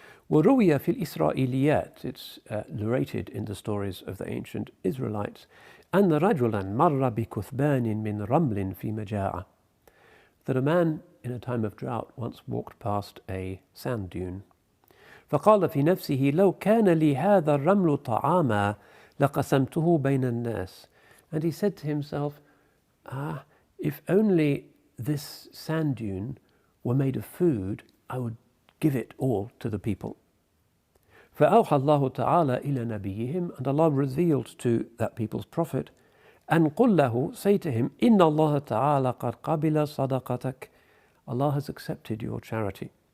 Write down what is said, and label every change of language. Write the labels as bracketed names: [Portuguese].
[Arabic] وروي في الإسرائيليات, [English] it's narrated in the stories of the ancient Israelites, [Arabic] أن رجلا مر بكثبان من رمل في مجاعة, [English] that a man in a time of drought once walked past a sand dune. [Arabic] فقال في نفسه لو كان لي هذا الرمل طعاما لقسمته بين الناس. [English] And he said to himself, if only this sand dune were made of food, I would give it all to the people. [Arabic] فأوحى الله تعالى إلى نبيهم, [English] and Allah revealed to that people's prophet, [Arabic] أن قل له, [English] say to him, [Arabic] إن الله تعالى قد قبل صدقتك, [English] Allah has accepted your charity.